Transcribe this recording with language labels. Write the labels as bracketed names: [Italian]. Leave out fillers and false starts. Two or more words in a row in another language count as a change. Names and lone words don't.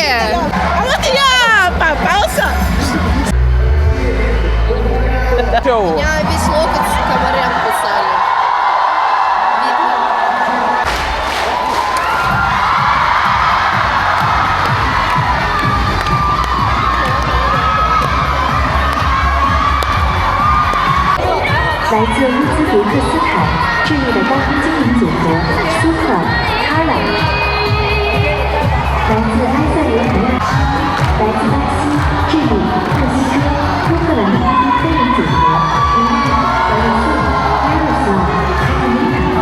[Russian] А вот я попался. Чё? У меня весь локоть с комарям кусали. Видно. [Chinese] 来自乌兹别克斯坦智利的高空精灵组合苏克卡拉，来自埃塞俄比亚，来自巴西、智利、墨西哥、乌克兰的飞人组合伊利、俄罗斯、拉鲁斯瓦、卡米塔。